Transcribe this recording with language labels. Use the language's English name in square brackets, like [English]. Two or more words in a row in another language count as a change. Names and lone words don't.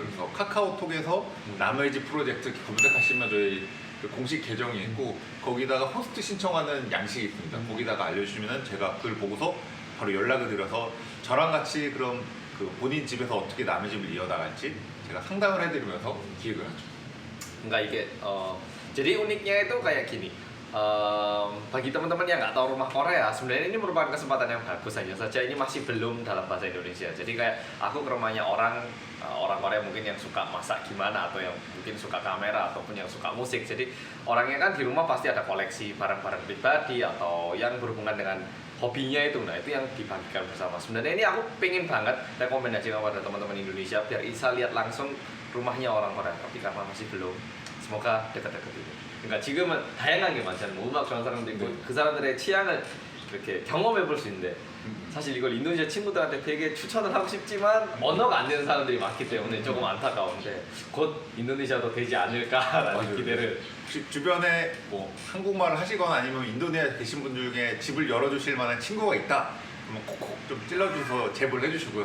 [Korean] 그래서 카카오톡에서 남의 집 프로젝트 검색하시면 저희 그 공식 계정이 있고 거기다가 호스트 신청하는 양식이 있습니다. 거기다가 알려주시면 제가 그걸 보고서 바로 연락을 드려서 저랑 같이 그럼 그 본인 집에서 어떻게 남의 집을 이어나갈지 제가 상담을 해드리면서 기획을 하죠. [Indonesian] Enggak, 이게 jadi uniknya itu kayak gini. Bagi teman-teman yang nggak tahu rumah Korea, sebenarnya ini merupakan kesempatan yang bagus. Hanya saja ini masih belum dalam bahasa Indonesia. Jadi kayak aku ke rumahnya orang Korea mungkin yang suka masak gimana, atau yang mungkin suka kamera, ataupun yang suka musik. Jadi orangnya kan di rumah pasti ada koleksi barang-barang pribadi atau yang berhubungan dengan hobinya itu. Nah, itu yang dibagikan bersama. Sebenarnya ini aku pengen banget rekomendasikan kepada teman-teman Indonesia biar bisa lihat langsung rumahnya orang Korea. Tapi karena masih belum, semoga dekat-dekat ini. [Korean] 그러니까 지금은 다양한 게 많잖아요. 뭐 음악 좋아하는 사람도 있고 그 사람들의 취향을 이렇게 경험해 볼 수 있는데, 사실 이걸 인도네시아 친구들한테 되게 추천을 하고 싶지만 언어가 안 되는 사람들이 많기 때문에 조금 안타까운데 곧 인도네시아도 되지 않을까라는 기대를. 혹시 주변에 뭐 한국말을 하시거나 아니면 인도네시아 계신 분들 중에 집을 열어주실 만한 친구가 있다 그러면 콕콕 좀 찔러주셔서 제보를 해주시고요.